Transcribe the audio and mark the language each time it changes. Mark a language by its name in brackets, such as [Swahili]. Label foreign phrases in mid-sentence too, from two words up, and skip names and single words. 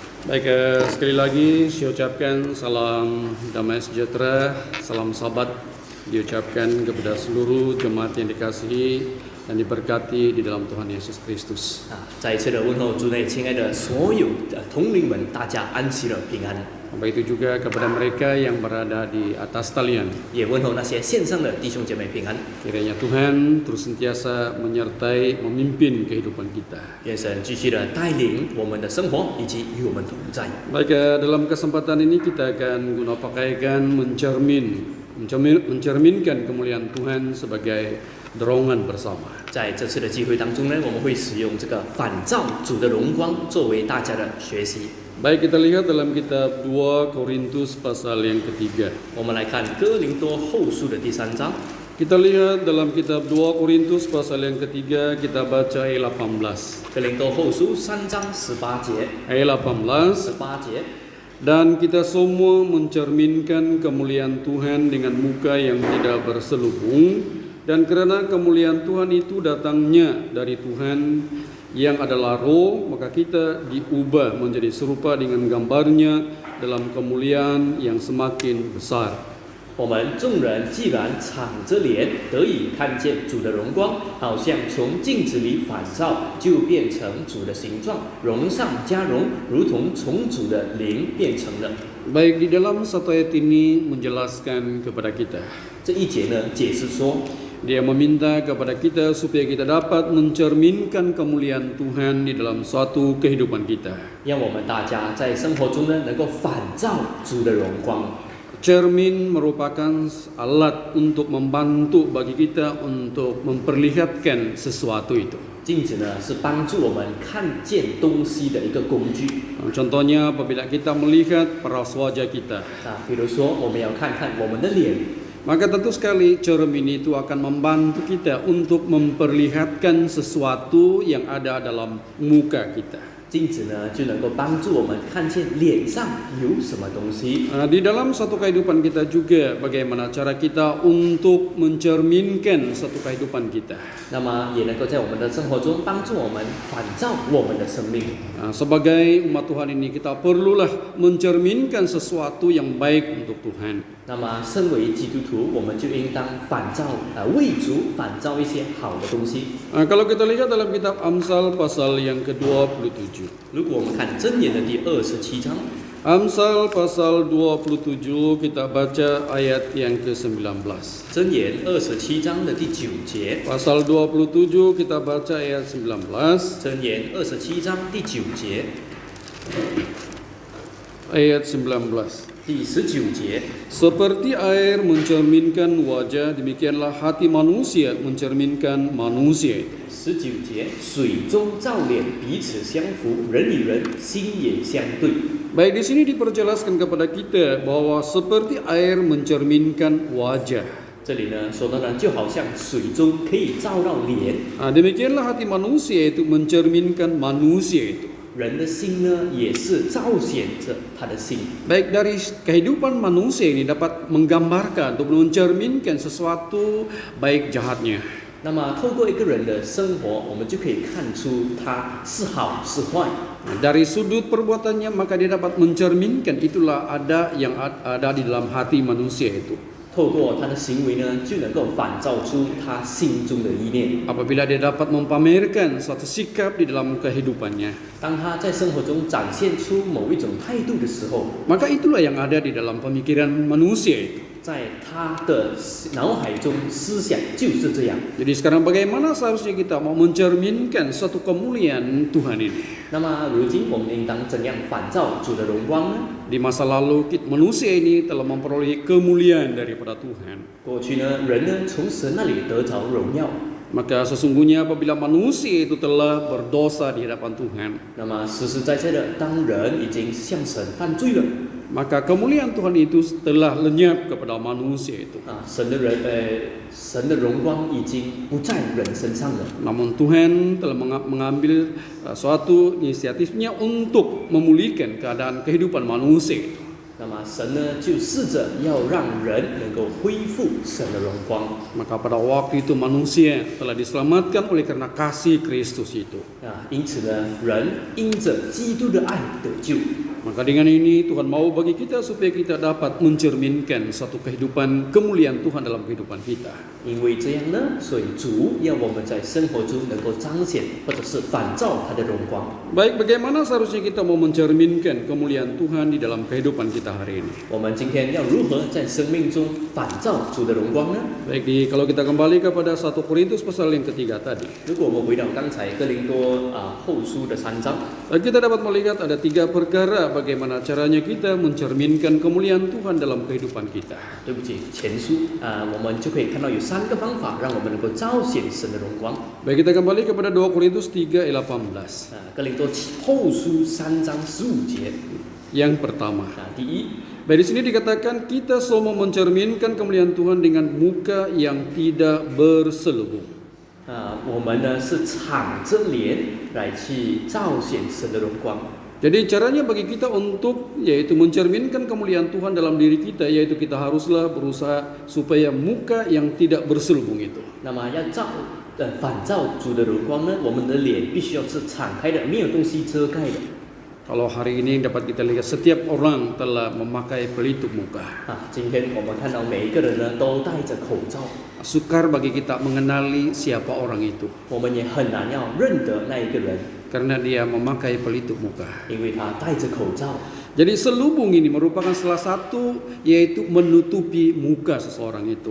[Malay] Baik, sekali lagi saya ucapkan salam damai sejahtera, salam sahabat diucapkan kepada seluruh jemaat yang dikasihi dan diberkati di dalam Tuhan Yesus Kristus. [Chinese] 再一次的问候主内亲爱的所有同龄们，大家安息了平安。 [Malay] Begitu juga kepada mereka yang berada di atas talian. [Chinese] 也问候那些线上的弟兄姐妹平安。 [Malay] Kiranya Tuhan terus sentiasa menyertai, memimpin kehidupan kita. [Chinese] 愿神继续的带领我们的生活，以及与我们同在。 [Malay] Baik, dalam kesempatan ini kita akan guna pakaikan mencerminkan kemuliaan Tuhan sebagai dorongan bersama. [Chinese] 在这次的机会当中呢，我们会使用这个反照主的荣光作为大家的学习。 [Malay] Baik, kita lihat dalam kitab 2 Korintus pasal yang ketiga. [Chinese] 我们来看哥林多后书的第3章。 [Malay] Kita lihat dalam kitab 2 Korintus pasal yang ketiga, kita baca ayat 18. [Chinese] 哥林多后书3章18节。 [Malay] Ayat 18. [Chinese] 18节。 [Malay] Dan kita semua mencerminkan kemuliaan Tuhan dengan muka yang tidak berselubung, dan karena kemuliaan Tuhan itu datangnya dari Tuhan yang adalah roh, maka kita diubah menjadi serupa dengan gambarnya dalam kemuliaan yang semakin besar. [Chinese] 我们众人既然敞着脸得以看见主的荣光，好像从镜子里反照，就变成主的形状，荣上加荣，如同从主的灵变成了。 [Malay] Baik, di dalam satu ayat ini menjelaskan kepada kita. [Chinese] 这一节呢，解释说， [Malay] Dia meminta kepada kita supaya kita dapat mencerminkan kemuliaan Tuhan di dalam suatu kehidupan kita. [Chinese] 让我们大家在生活中呢，能够反照主的荣光。 [Malay] Cermin merupakan alat untuk membantu bagi kita untuk memperlihatkan sesuatu itu. [Chinese] 镜子呢，是帮助我们看见东西的一个工具。 [Malay] Contohnya apabila kita melihat paras wajah kita, [Chinese] 比如说我们要看看我们的脸， [Malay] maka tentu sekali cermin itu akan membantu kita untuk memperlihatkan sesuatu yang ada dalam muka kita. [Chinese] 镜子呢就能够帮助我们看见脸上有什么东西。 [Malay] Di dalam satu kehidupan kita juga bagaimana cara kita untuk mencerminkan satu kehidupan kita. [Chinese] 那么也能够在我们的生活中帮助我们反照我们的生命。 [Malay] Sebagai umat Tuhan ini kita perlulah mencerminkan sesuatu yang baik untuk Tuhan. [Chinese] 那么身为基督徒，我们就应当反照为主反照一些好的东西。 [Malay] Kalau kita lihat dalam kitab Amsal pasal yang ke-27. [Chinese] 如果我们看箴言的第27章， [Malay] Amsal pasal 27 kita baca ayat yang ke-19. [Chinese] 箴言27章的第9节， [Malay] Pasal 27 kita baca ayat 19. [Chinese] 箴言27章第9节， [Malay] Ayat 19. [Chinese] 第19节， [Malay] Seperti air mencerminkan wajah, demikianlah hati manusia mencerminkan manusia itu. [Chinese] 19 节，水中照脸，彼此相符，人与人心也相对。 [Malay] Baik, di sini diperjelaskan kepada kita bahwa seperti air mencerminkan wajah. [Chinese] 这里呢说到呢，就好像水中可以照到脸， [Malay] Demikianlah hati manusia itu mencerminkan manusia itu. [Chinese] 人的心呢也是彰显着他的心。 [Malay] Baik, dari kehidupan manusia ini dapat menggambarkan atau mencerminkan sesuatu baik jahatnya. [Chinese] 那么透过一个人的生活，我们就可以看出他是好是坏。 [Malay] Dari sudut perbuatannya maka dia dapat mencerminkan itulah ada yang ada di dalam hati manusia itu. [Chinese] 透过他的行为呢，就能够反照出他心中的意念。 [Malay] Apabila dia dapat mempamerkan suatu sikap di dalam kehidupannya, [Chinese] 当他在生活中展现出某一种态度的时候， [Malay] maka itulah yang ada di dalam pemikiran manusia itu. [Chinese] 在他的脑海中思想就是这样。 [Malay] Jadi sekarang bagaimana seharusnya kita mau mencerminkan suatu kemuliaan Tuhan ini? [Chinese] 那么如今我们应当怎样反照主的荣光呢？ [Malay] Di masa lalu manusia ini telah memperoleh kemuliaan daripada Tuhan. [Chinese] 过去呢，人呢从神那里得着荣耀。 [Malay] Maka sesungguhnya apabila manusia itu telah berdosa di hadapan Tuhan, [Chinese] 那么实实在在的，当人已经向神犯罪了， [Malay] maka kemuliaan Tuhan itu telah lenyap kepada manusia itu. [Chinese] 神的荣光已经不在人身上了。 [Malay] Namun Tuhan telah mengambil suatu inisiatifnya untuk memulihkan keadaan kehidupan manusia itu. [Chinese] 那么神呢，就试着要让人能够恢复神的荣光。 [Malay] Maka pada waktu itu manusia telah diselamatkan oleh karena kasih Kristus itu. [Chinese] 因此呢，人因着基督的爱得救。 [Malay] Maka dengan ini Tuhan mau bagi kita supaya kita dapat mencerminkan satu kehidupan kemuliaan Tuhan dalam kehidupan kita. [Chinese] 因为这样呢，所以主要我们在生活中能够彰显或者是反照他的荣光。 [Malay] Baik, bagaimana seharusnya kita mau mencerminkan kemuliaan Tuhan di dalam kehidupan kita hari ini? [Chinese] 我们今天要如何在生命中反照主的荣光呢？ [Malay] Baik, kalau kita kembali kepada 1 Korintus pasal yang ketiga tadi, [Chinese] 如果我们回到刚才哥林多后书的3章， [Malay] kita dapat melihat ada 3 perkara bagaimana caranya kita mencerminkan kemuliaan Tuhan dalam kehidupan kita. [Chinese] 对不起，前书我们就可以看到有3个方法，让我们能够彰显神的荣光。 [Malay] Baik, kita kembali kepada 2 Korintus 3 ayat 18. [Chinese] 哥林多后书3章15节 [Malay] Yang pertama, [Chinese] 第一， [Malay] baik di sini dikatakan kita semua mencerminkan kemuliaan Tuhan dengan muka yang tidak berselubung. [Chinese] 我们呢是敞着脸来去彰显神的荣光。 [Malay] Jadi caranya bagi kita untuk yaitu mencerminkan kemuliaan Tuhan dalam diri kita, yaitu kita haruslah berusaha supaya muka yang tidak berselubung itu. [Chinese] 那么要反照主的荣光呢，我们的脸必须要是敞开的，没有东西遮盖的。 [Malay] Kalau hari ini dapat kita lihat setiap orang telah memakai pelitup muka. [Chinese] 今天我们看到每一个人呢都戴着口罩， [Malay] Sukar bagi kita mengenali siapa orang itu [Chinese] 我们也很难要认得那一个人， [Malay] karena dia memakai pelitup muka. [Chinese] 因为他戴着口罩。 [Malay] Jadi selubung ini merupakan salah satu yaitu menutupi muka seseorang itu.